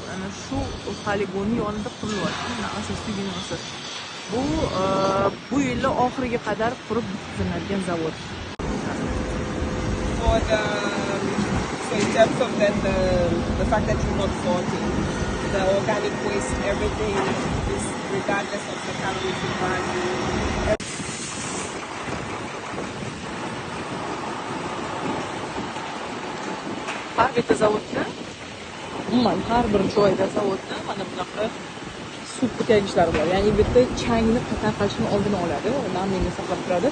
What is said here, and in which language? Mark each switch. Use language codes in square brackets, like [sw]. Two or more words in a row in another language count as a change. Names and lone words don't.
[uz] Ana shu poligonning yonida qurilyapti. Mana asosiy binosi. Bu yilning oxiriga qadar qurib bitkaziladigan zavod. [en] So in terms of that, the fact that you're not sorting the organic waste, everything is regardless of the calorific value. [uz] Har bitta zavodda, umuman har bir joyda zavodda mana bunaqa suv purkagichlari bor. Ya'ni bu yerda changni tarqalishini oldini oladi, namlikni saqlab turadi.